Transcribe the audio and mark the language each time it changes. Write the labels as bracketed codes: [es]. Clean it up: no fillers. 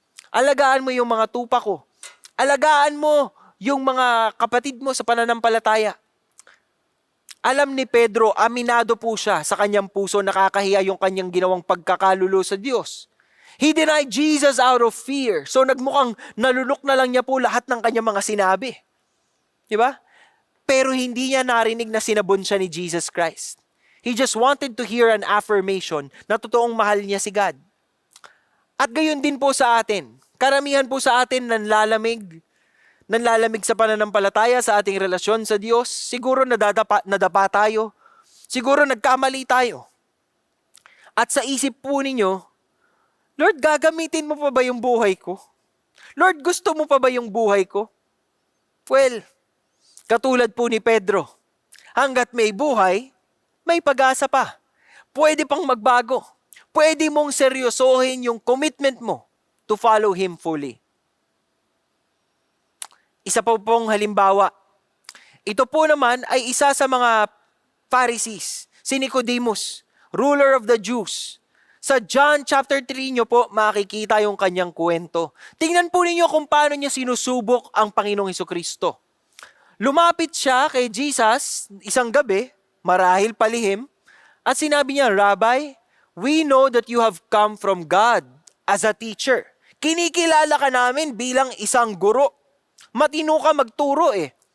[tl] Alagaan mo yung mga tupa ko. Alagaan mo yung mga kapatid mo sa pananampalataya. Alam ni Pedro, aminado po siya sa kanyang puso, nakakahiya yung kanyang ginawang pagkakalulo sa Diyos. [en] He denied Jesus out of fear. [tl] So nagmukhang nalulok na lang niya po lahat ng kanyang mga sinabi. Di ba? Pero hindi niya narinig na sinabon siya ni Jesus Christ. [en] He just wanted to hear an affirmation [tl] na totoong mahal niya si God. At gayon din po sa atin. Karamihan po sa atin nanlalamig sa pananampalataya sa ating relasyon sa Diyos. Siguro nadapa tayo. Siguro nagkamali tayo. At sa isip po ninyo, Lord, gagamitin mo pa ba yung buhay ko? Lord, gusto mo pa ba yung buhay ko? Well, katulad po ni Pedro, hanggat may buhay, may pag-asa pa. Pwede pang magbago. Pwede mong seryosohin yung commitment mo [en] to follow Him fully. [tl] Isa po pong halimbawa. Ito po naman ay isa sa mga Pharisees, si Nicodemus, [en] ruler of the Jews. [tl] Sa John chapter 3 nyo po makikita yung kanyang kwento. Tingnan po ninyo kung paano niya sinusubok ang Panginoong Hesukristo. Lumapit siya kay Jesus isang gabi, marahil palihim, at sinabi niya, Rabbi, [en] we know that you have come from God as a teacher. [tl] Kinikilala ka namin bilang isang guro. Matino ka magturo eh.